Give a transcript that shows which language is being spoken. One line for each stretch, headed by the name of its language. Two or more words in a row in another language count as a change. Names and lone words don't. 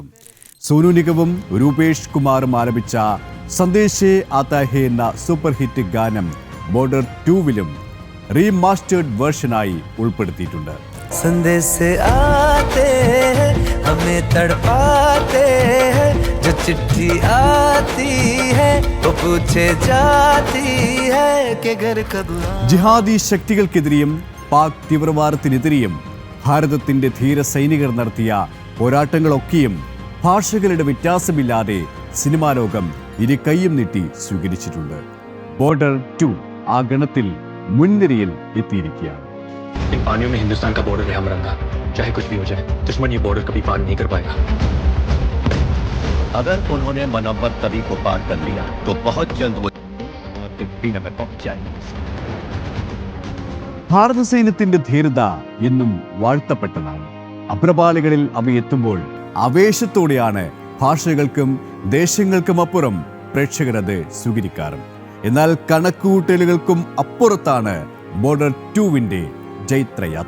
Malayalam: സോനു നിഗവും രൂപേഷ് കുമാറും ആലപിച്ച സന്ദേശേ ആതാ ഹേ എന്ന സൂപ്പർ ഹിറ്റ് ഗാനം ബോർഡർ 2വിലും റീമാസ്റ്റേർഡ് വേർഷനായി ഉൾപ്പെടുത്തിയിട്ടുണ്ട്.
Hindi: संदेशे आते हमें तड़पाते हैं जो चिट्ठी आती है वो पूछे जाती है कि घर कब.
Malayalam: ജിഹാദി ശക്തികൾക്കെതിരെയും പാക് തീവ്രവാദത്തിനെതിരെയും ഭാരതത്തിന്റെ ധീര സൈനികർ നടത്തിയ പോരാട്ടങ്ങളൊക്കെയും ഭാഷകളുടെ വ്യത്യാസമില്ലാതെ സിനിമാ ലോകം ഇരു കൈയും നീട്ടി സ്വീകരിച്ചിട്ടുണ്ട്. ബോർഡർ 2 ആ ഗണത്തിൽ മുൻനിരയിൽ എത്തിയിരിക്കുകയാണ്.
Hindi: इन पानियों में हिंदुस्तान का बॉर्डर है हमरंगा. चाहे कुछ भी हो जाए, दुश्मन ये बॉर्डर कभी पार नहीं कर पाएगा. अगर उन्होंने मनव्वर तवी को पार कर लिया तो बहुत जल्द वो दिल्ली में पहुंच जाएंगे.
Malayalam: ഭാരത സൈന്യത്തിന്റെ ധീരത എന്നും വാഴ്ത്തപ്പെട്ടതാണ്. അപ്രപാളികളിൽ അവയെത്തുമ്പോൾ ആവേശത്തോടെയാണ് ഭാഷകൾക്കും ദേശങ്ങൾക്കും അപ്പുറം പ്രേക്ഷകർ അത് സ്വീകരിക്കാറും. എന്നാൽ കണക്കുകൂട്ടലുകൾക്കും അപ്പുറത്താണ് ബോർഡർ 2വിന്റെ ജൈത്രയാത്ര.